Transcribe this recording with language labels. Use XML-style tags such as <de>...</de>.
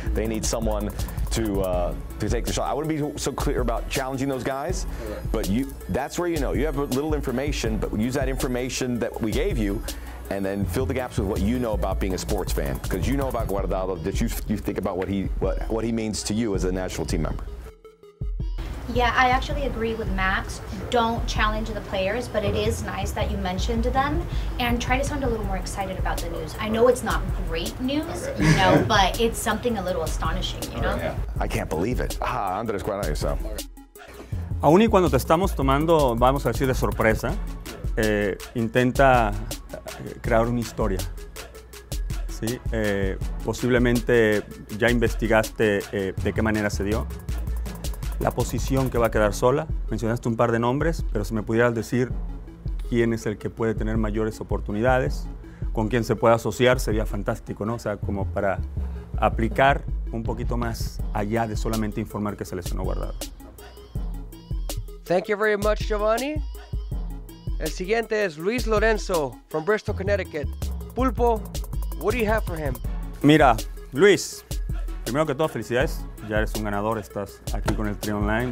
<en>They need someone to take the shot. I wouldn't be so clear about challenging those guys, but that's where you have a little information, but use that information that we gave you, and then fill the gaps with what you know about being a sports fan, because you know about Guardado, that you think about what he means to you as a national team member. Yeah, I actually agree with Max. Don't challenge the players, but it is nice that you mentioned them and try to sound a little more excited about the news. I know it's not great news, but it's something a little astonishing, I can't believe it. Andres Guardado, so.</en> <es>Aún y cuando te estamos tomando, vamos a decir, de sorpresa, intenta crear una historia. ¿Sí? Posiblemente ya investigaste de qué manera se dio. La posición que va a quedar sola. Mencionaste un par de nombres, pero si me pudieras decir quién es el que puede tener mayores oportunidades, con quién se puede asociar, sería fantástico, ¿no? O sea, como para aplicar un poquito más allá de solamente informar que se lesionó Guardado.</es> <en>Thank you very much, Giovanni. El siguiente es Luis Lorenzo from Bristol, Connecticut. Pulpo, what do you have for him?</en> <es>Mira, Luis, primero que todo, felicidades. Ya eres un ganador, estás aquí con el Tri Online.</es>